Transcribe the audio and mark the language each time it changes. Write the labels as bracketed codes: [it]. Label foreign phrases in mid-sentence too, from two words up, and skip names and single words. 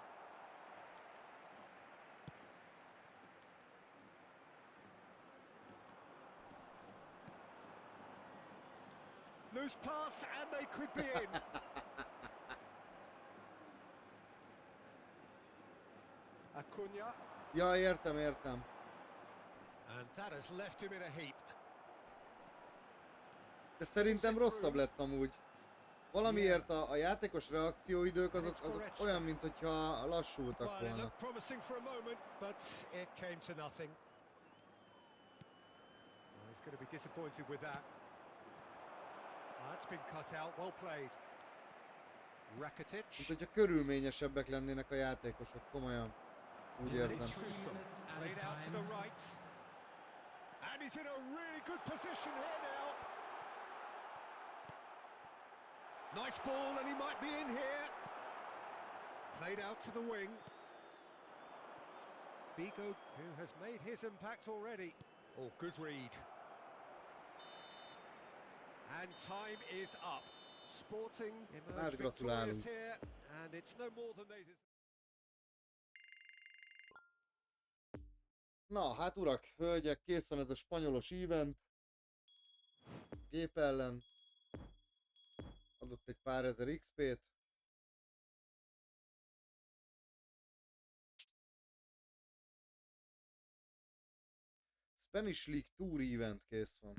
[en] Loose pass and they could be in. Acuna. [hu] Ja, értem. [en] And that has left him in a heap. [hu] De szerintem rosszabb lett amúgy. Valamiért a játékos reakcióidők azok olyan, mint hogyha lassultak [en] Well, it [hu] volna. [en] looked promising for a moment, but it came to nothing. Well, he's going to be disappointed with that. That's been cut out. Well played. Rakitic. [hu] Mint hogyha körülményesebbek lennének a játékosok, komolyan. Úgy érzem. [en] Played out to the right. And he's in a really good position here now. Nice ball, and he might be in here. Played out to the wing. Bigo, who has made his impact already. Oh, good read. And time is up. Sporting emerged victorious here, and it's no more than they deserve. [hu] Na, hát urak, hölgyek, kész van ez a spanyolos event. Gép ellen. Adott egy pár ezer XP-t. Spanish League Tour event kész van.